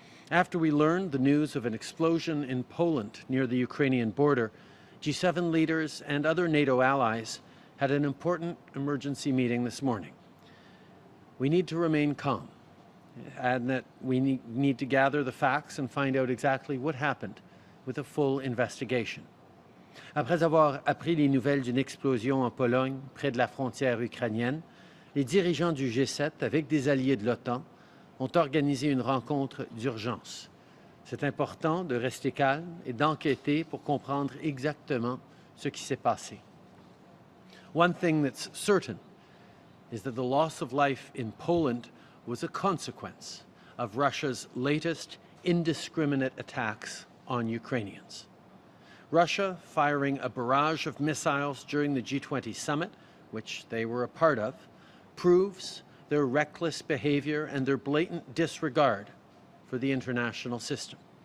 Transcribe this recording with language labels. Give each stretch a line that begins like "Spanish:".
English: After we learned the news of an explosion in Poland near the Ukrainian border, G7 leaders and other NATO allies had an important emergency meeting this morning. We need to remain calm and that we need to gather the facts and find out exactly what happened with a full investigation.
French: Après avoir appris les nouvelles d'une explosion en Pologne, près de la frontière ukrainienne, les dirigeants du G7, avec des alliés de l'OTAN, ont organisé une rencontre d'urgence. C'est important de rester calme et d'enquêter pour comprendre exactement ce qui s'est passé.
English: One thing that's certain is that the loss of life in Poland was a consequence of Russia's latest indiscriminate attacks on Ukrainians. Russia firing a barrage of missiles during the G20 summit, which they were a part of, proves their reckless behavior and their blatant disregard for the international system.